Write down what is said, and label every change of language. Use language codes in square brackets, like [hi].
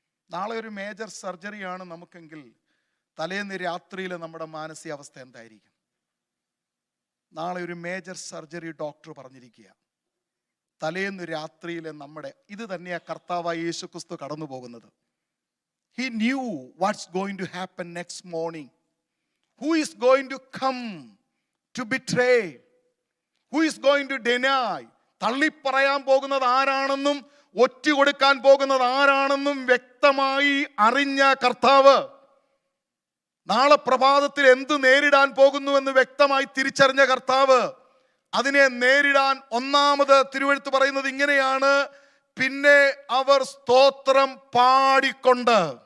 [ml] നാളെ ഒരു മേജർ സർജറിയാണ് നമുക്കെങ്കിൽ തലേന്ന് രാത്രിയിൽ നമ്മുടെ മാനസികാവസ്ഥ എന്തായിരിക്കും? നാളെ ഒരു മേജർ സർജറി ഡോക്ടർ പറഞ്ഞിരിക്കുക. തലേന്ന് രാത്രിയിൽ നമ്മുടെ ഇത് തന്നെയാണ് കർത്താവായ യേശുക്രിസ്തു കടന്നു പോകുന്നത്. [en] He knew what's going to happen next morning. Who is going to come to betray? Who is going to deny? [ml] തള്ളിപ്പറയാൻ പോകുന്നത് ആരാണെന്നും ഒറ്റ കൊടുക്കാൻ പോകുന്നത് ആരാണെന്നും വ്യക്തമായി അറിഞ്ഞ കർത്താവ് നാളെ പ്രഭാതത്തിൽ എന്ത് നേരിടാൻ പോകുന്നുവെന്ന് വ്യക്തമായി തിരിച്ചറിഞ്ഞ കർത്താവ് അതിനെ നേരിടാൻ ഒന്നാമത് തിരുവെഴുത്ത് പറയുന്നത് ഇങ്ങനെയാണ്: പിന്നെ അവർ സ്തോത്രം പാടിക്കൊണ്ട്,